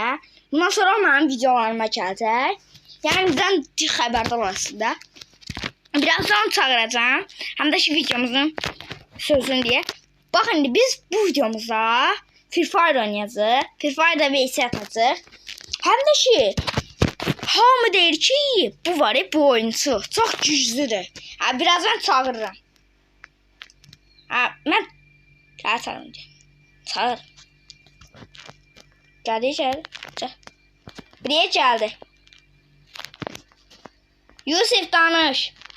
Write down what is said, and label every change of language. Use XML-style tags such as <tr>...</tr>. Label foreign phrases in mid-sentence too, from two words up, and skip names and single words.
<az>Bundan sonra o mənim videolarıma gələcək. Yəni bizdən xəbərdar olasın da.</az> <tr>Birazdan çağıracağım.</tr> <az>Həm də ki videomuzun sözünü deyə. Bax indi biz bu videomuzda Free Fire oynayacağıq. Free Fire'da VS atacağıq. Həm də ki hamı deyir ki bu var ya,</az> <tr>bu oyuncu çok güçlüdür. Ha, birazdan çağırırım. Ha, ben çağırırım. Çağır. Geldi.</tr> <az>Buraya geldi. Yusuf danış.</az>